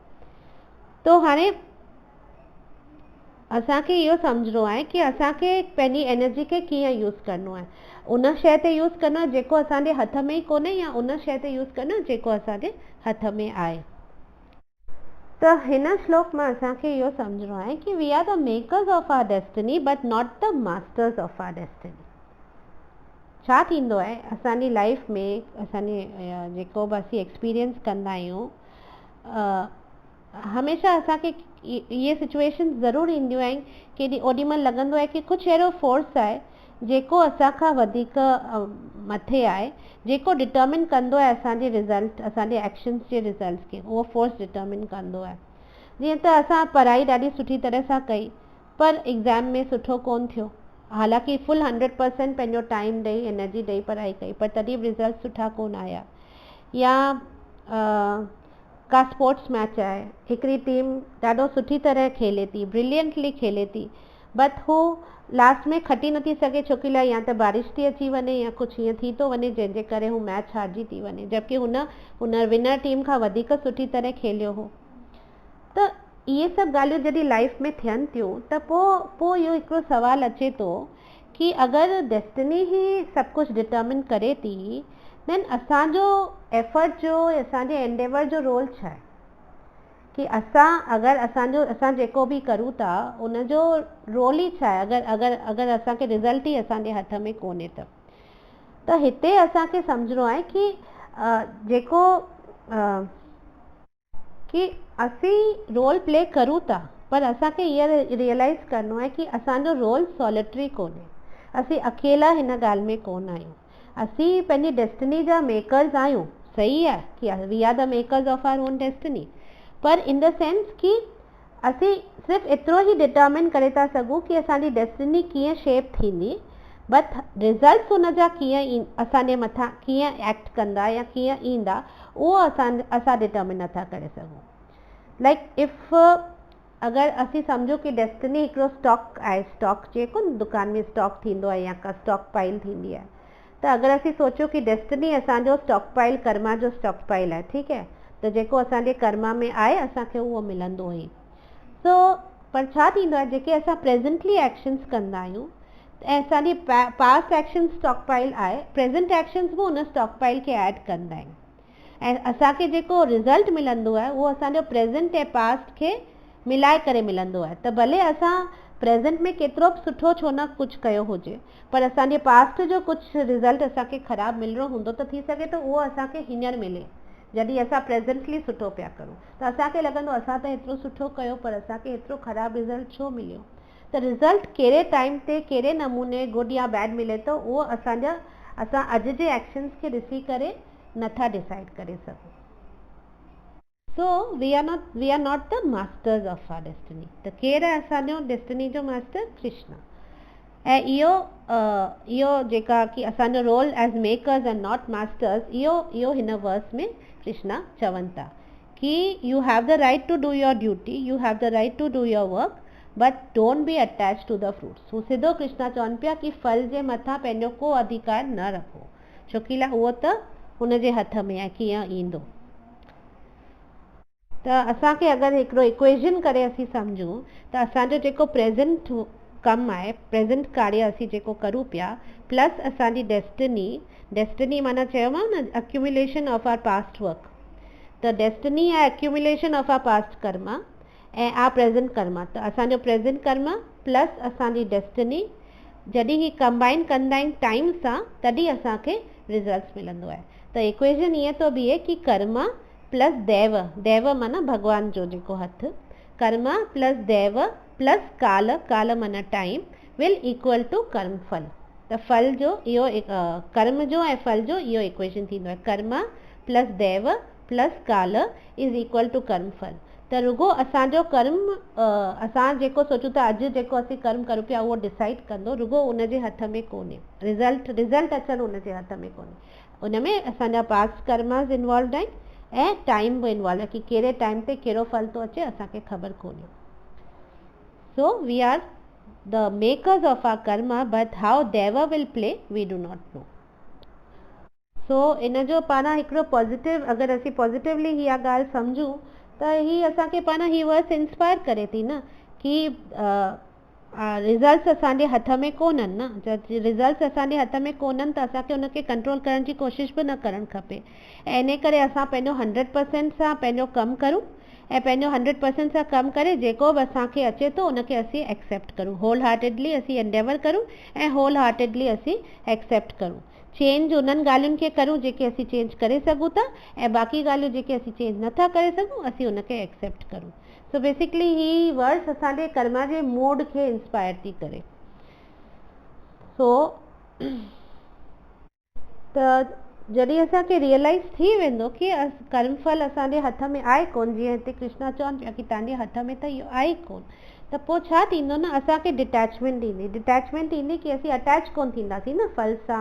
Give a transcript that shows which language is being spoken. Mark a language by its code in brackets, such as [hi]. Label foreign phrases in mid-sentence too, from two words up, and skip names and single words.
[sd] तो हाणे असांखे इहो सम्झणो आहे कि असांखे पंहिंजी एनर्जी खे कीअं यूज़ करिणो आहे। उन शइ ते यूज़ करिणो आहे जेको असांजे हथ में ई कोन्हे, या उन शइ ते यूज़ करिणो आहे जेको असांजे हथ में आहे। त हिन श्लोक में असांखे इहो सम्झणो आहे कि [en] we are the makers of our destiny but not the masters of our destiny. [sd] छा थींदो आहे असांजी लाइफ में, असांजे जेको बि असीं एक्सपीरियंस कंदा आहियूं, हमेशह असांखे इहे सिचुएशन ज़रूरु ईंदियूं आहिनि कि ओॾीमहिल लॻंदो आहे कि कुझु अहिड़ो फोर्स आहे जेको असांखां वधीक मथे आहे, जेको डिटर्मिन कंदो आहे असांजे रिज़ल्ट, असांजे एक्शन्स जे रिज़ल्ट्स खे, उहो फोर्स डिटर्मिन कंदो आहे। जीअं त असां पढ़ाई ॾाढी सुठी तरह सां कई, पर एग्ज़ाम में सुठो कोन थियो, हालांकि फुल 100% पंहिंजो टाइम ॾेई एनर्जी ॾेई पढ़ाई कई, पर तॾहिं बि रिज़ल्ट सुठा कोन आया। या का स्पोर्ट्स मैच आहे, हिकिड़ी टीम ॾाढो सुठी तरह खेले थी, ब्रिलियंटली खेले थी, बट हू लास्ट में खटी नथी सघे छो कि या त बारिश थी अची वञे या कुझु हीअं थी थो वञे जंहिंजे करे हू मैच हारिजी थी वञे, जबकि हुन विनर टीम खां वधीक सुठी तरह खेलियो हो। त इहे सभु ॻाल्हियूं जॾहिं लाइफ में थियनि थियूं त पोइ इहो हिकिड़ो सवाल अचे थो कि अगरि डेस्टिनी ई सभु कुझु डिटर्मिन करे थी, देन असांजो एफर्ट जो, असांजे एंडेवर जो रोल छा आहे? कि असां जेको बि करूं था उनजो रोल ई छा आहे अगरि असांखे रिज़ल्ट ई असांजे हथ में कोन्हे त हिते असांखे सम्झणो आहे कि जेको कि असीं [en] role play [sd] करूं था, पर असांखे इहो रियलाइज़ करिणो आहे कि असांजो [en] role solitary [sd] कोन्हे, असीं अकेला हिन ॻाल्हि में कोन आहियूं। असीं पंहिंजी डेस्टिनी जा मेकर्स आहियूं, सही आहे कि [en] we are the makers of our own destiny, [sd] पर [en] in the sense [sd] कि असीं सिर्फ़ु एतिरो ई डिटर्मिन करे था सघूं कि असांजी डेस्टिनी कीअं शेप थींदी, [en] but results [sd] हुन जा कीअं असांजे मथां कीअं एक्ट कंदा या कीअं ईंदा, उहो असां डिटर्मिन नथा करे सघूं। [en] like if [sd] अगरि असीं सम्झो कि डेस्टिनी हिकिड़ो स्टॉक आहे, स्टॉक जेको दुकान में स्टॉक थींदो आहे या का [en] stock pile [sd] थींदी आहे, त अगरि असीं सोचो कि डेस्टिनी असांजो [en] stock pile [sd] कर्मा जो [en] stock pile [sd] आहे, ठीकु आहे, त जेको असांजे कर्मा में आहे असांखे उहो मिलंदो ई। सो पर छा थींदो आहे, जेके असां [en] presently actions [sd] कंदा आहियूं ऐं असांजी [en] past action stock pile [sd] आहे, [en] present actions [sd] बि उन [en] stock pile [sd] खे ऐड कंदा आहिनि, ऐं असांखे जेको रिज़ल्ट मिलंदो आहे उहो असांजो प्रेज़ेंट ऐं पास्ट खे मिलाए करे मिलंदो आहे। त भले असां प्रेज़ेंट में केतिरो बि सुठो छो न कुझु कयो हुजे, पर असांजे पास्ट जो कुझु रिज़ल्ट असांखे ख़राबु मिलिणो हूंदो त थी सघे थो उहो असांखे हींअर मिले, जॾहिं असां प्रेज़ेंटली सुठो पिया करूं त असांखे लॻंदो असां त एतिरो सुठो कयो पर असांखे एतिरो ख़राबु रिज़ल्ट छो मिलियो। त रिज़ल्ट कहिड़े टाइम ते कहिड़े नमूने गुड या बैड मिले थो उहो असां अॼु जे एक्शन्स खे ॾिसी करे नथा डिसाइड करे सघूं। [en] so we are not the masters of our destiny. [sd] त केरु आहे असांजो डेस्टिनी जो मास्टर? कृष्ण। ऐं इहो जेका कि असांजो रोल [en] as makers and not masters, [sd] इहो हिन वर्स में कृष्णा चवनि था कि [en] you have the right to do your duty, you have the right to do your work, but don't be attach to the fruits. [sd] हू सिधो कृष्णा चवनि पिया कि फल जे मथां पंहिंजो को अधिकार न रखो, छोकी उहो त हुनजे हथ में आहे कीअं ईंदो। त असांखे अगरि हिकिड़ो इक्वेशन करे असीं सम्झूं त असांजो जेको प्रेज़ेंट कमु आहे, प्रेज़ेंट कार्य असीं जेको करूं पिया, प्लस असांजी डेस्टिनी माना चयोमांव न [en] accumulation of our past work. [sd] त डेस्टिनी आहे [en] accumulation of our past [sd] कर्मा ऐं आ प्रेज़ेंट कर्मा। त असांजो प्रेज़ेंट कर्मा प्लस असांजी डेस्टिनी जॾहिं ही कंबाइन कंदा आहिनि टाइम सां तॾहिं असांखे रिज़ल्ट मिलंदो आहे। त इक्वेशन ईअं थो बीहे कि कर्मा प्लस दैव माना भॻवान जो जेको हथ, कर्मा प्लस दैव प्लस काल माना [en] time will equal to [sd] कर्म फल। त फल जो इहो कर्म जो ऐं फल जो इहो इक्वेशन थींदो आहे, कर्मा प्लस दैव प्लस काल [en] is equal to [sd] कर्म फल। त रुगो असांजो कर्म असां जेको सोचूं था अॼु जेको असीं कर्म करूं पिया उहो डिसाइड कंदो, रुगो उनजे हथ में कोन्हे। रिज़ल्ट अचनि उनजे हथ में कोन्हे। उन में असांजा पास्ट कर्मास इन्वॉल्व आहिनि ऐं टाइम बि इन्वॉल्व आहे कि कहिड़े टाइम ते कहिड़ो फल थो अचे असांखे ख़बर कोन्हे। [en] so we are the makers of our karma, but how dev will play we do not know. [sd] सो इन जो पाण हिकिड़ो पॉज़िटिव, अगरि असीं पॉज़िटिवली इहा ॻाल्हि सम्झूं त ही असांखे पाण ही [en] verse inspire [sd] करे थी न कि रिज़ल्ट्स असांजे हथ में कोन्हनि न। जब रिज़ल्ट्स असांजे हथ में कोन्हनि त असांखे उनखे कंट्रोल करण जी कोशिशि बि न करणु खपे। ऐं इन करे असां पंहिंजो 100% सां पंहिंजो कमु करूं ऐं पंहिंजो 100% सां कमु करे जेको बि असांखे अचे थो उनखे असीं एक्सेप्ट करूं, [en] whole heartedly [sd] असीं एंडेवर करूं ऐं [en] whole heartedly [sd] असीं एक्सेप्ट करूं। चेंज उन्हनि ॻाल्हियुनि खे करूं जेके असीं चेंज करे सघूं था ऐं बाक़ी ॻाल्हियूं जेके असीं चेंज नथा करे सघूं असीं उनखे एक्सेप्ट करूं। [en] so basically [sd] ही वर्ड्स असांजे कर्मा जे मूड खे इंस्पायर थी करे। सो त जॾहिं असांखे रियलाइज़ थी वेंदो कि कर्मफल असांजे हथ में आहे कोन, जीअं हिते कृष्णा चवनि पिया कि तव्हांजे हथ में त इहो आहे कोन, त पोइ छा थींदो न, असांखे डिटैचमेंट ईंदी कि असीं अटैच कोन थींदासीं न फल सां।